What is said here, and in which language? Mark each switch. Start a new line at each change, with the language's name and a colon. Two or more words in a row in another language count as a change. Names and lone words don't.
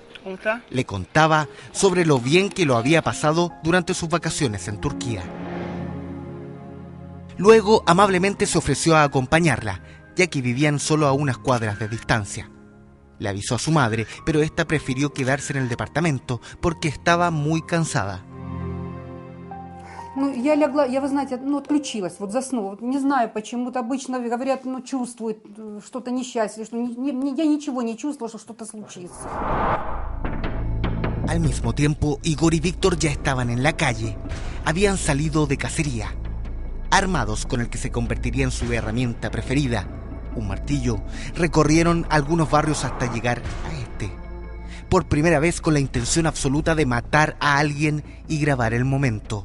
Spanish: Le contaba sobre lo bien que lo había pasado durante sus vacaciones en Turquía. Luego amablemente se ofreció a acompañarla, ya que vivían solo a unas cuadras de distancia. Le avisó a su madre, pero esta prefirió quedarse en el departamento porque estaba muy cansada.
Russian: Ну, я легла, я, вы знаете, отключилась, заснула. Не знаю, почему-то обычно говорят, чувствует что-то несчастье, что я ничего не чувствовала, что что-то случится.
Spanish: Al mismo tiempo, Igor y Víctor ya estaban en la calle. Habían salido de cacería, armados con el que se convertiría en su herramienta preferida, un martillo. Recorrieron algunos barrios hasta llegar a este, por primera vez con la intención absoluta de matar a alguien y grabar el momento.